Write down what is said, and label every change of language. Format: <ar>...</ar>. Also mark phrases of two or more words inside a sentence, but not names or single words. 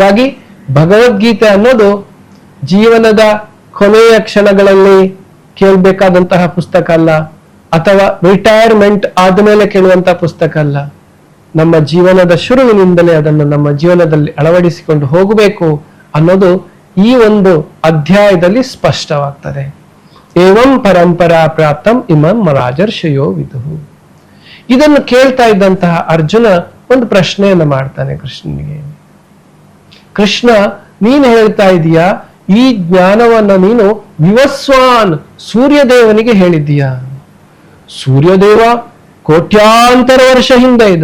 <kn>ಹಾಗಾಗಿ ಭಗವದ್ಗೀತೆ ಅನ್ನೋದು ಜೀವನದ ಕೊನೆಯ ಕ್ಷಣಗಳಲ್ಲಿ ಕೇಳಬೇಕಾದಂತಹ ಪುಸ್ತಕ ಅಲ್ಲ, ಅಥವಾ ರಿಟೈರ್ಮೆಂಟ್ ಆದಮೇಲೆ ಕೇಳುವಂತಹ ಪುಸ್ತಕ ಅಲ್ಲ. ನಮ್ಮ ಜೀವನದ ಶುರುವಿನಿಂದಲೇ ಅದನ್ನು ನಮ್ಮ ಜೀವನದಲ್ಲಿ ಅಳವಡಿಸಿಕೊಂಡು ಹೋಗಬೇಕು ಅನ್ನೋದು ಈ ಒಂದು ಅಧ್ಯಾಯದಲ್ಲಿ ಸ್ಪಷ್ಟವಾಗ್ತದೆ.</kn> <sa>ಏವಂ ಪರಂಪರಾ ಪ್ರಾಪ್ತಂ ಇಮಂ ರಾಜರ್ಷಯೋ ವಿದುಹು.</sa> <kn>ಇದನ್ನು ಕೇಳ್ತಾ ಇದ್ದಂತಹ ಅರ್ಜುನ ಒಂದು ಪ್ರಶ್ನೆಯನ್ನು ಮಾಡ್ತಾನೆ ಕೃಷ್ಣನಿಗೆ. ಕೃಷ್ಣ, ನೀನು ಹೇಳ್ತಾ ಇದೀಯಾ ಈ ಜ್ಞಾನವನ್ನ ನೀನು ವಿವಸ್ವಾನ್ ಸೂರ್ಯದೇವನಿಗೆ ಹೇಳಿದ್ದೀಯಾ. ಸೂರ್ಯದೇವ ಕೋಟ್ಯಾಂತರ ವರ್ಷ ಹಿಂದೆ ಇದು.</kn>